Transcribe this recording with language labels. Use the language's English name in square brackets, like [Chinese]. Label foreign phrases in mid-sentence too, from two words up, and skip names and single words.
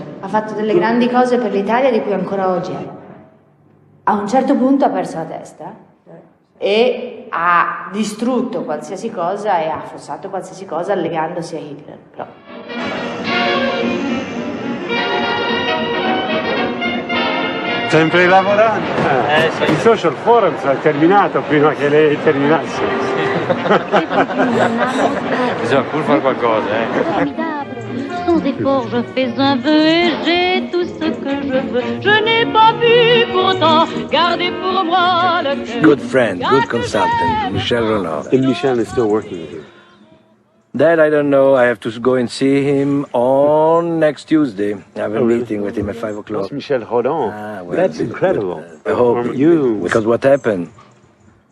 [Italian] Ha fatto delle grandi cose per l'Italia di cui ancora oggi è. A un certo punto ha perso la testa e ha distrutto qualsiasi cosa e ha affossato qualsiasi cosa legandosi a Hitler. Però. Sempre lavorando? Sì. Il social forum è terminato prima che lei terminasse. Bisogna pur fare qualcosa, [French] Sans effort, je fais un vœu et j'ai tout ce que je veux. Je n'ai pas pu pourtant garder pour moi le cœur. [English] Good friend, good consultant, Michel Rolland. And Michel is still working with you? That I don't know. I have to go and see him on next Tuesday. I have a meeting with him at 5 o'clock. Michel Rolland. That's incredible. I hope you. Because what happened?